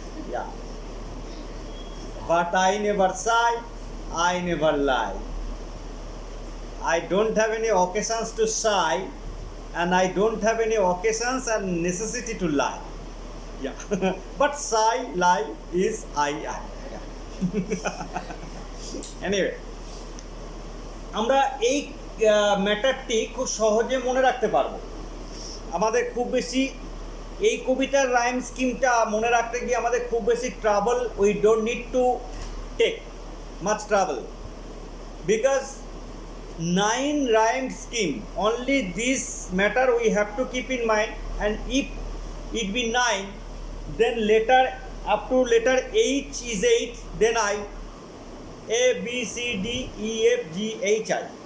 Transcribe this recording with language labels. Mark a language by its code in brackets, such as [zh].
[en] Yeah. But I never sigh, I never lie. I don't have any occasions to sigh, and I don't have any occasions and necessity to lie. Yeah. But sigh, lie is I. Yeah. Anyway, [bn] আমরা এই ম্যাটারটি খুব সহজে মনে রাখতে পারবো। আমাদের খুব বেশি এই কবিতার রাইম স্কিমটা মনে রাখতে গিয়ে আমাদের খুব বেশি travel, [en] We don't need to take much travel, because 9 rhymed scheme, only this matter we have to keep in mind, and if it be 9, then letter up to letter H is 8, then I, A, B, C, D, E, F, G, H, I.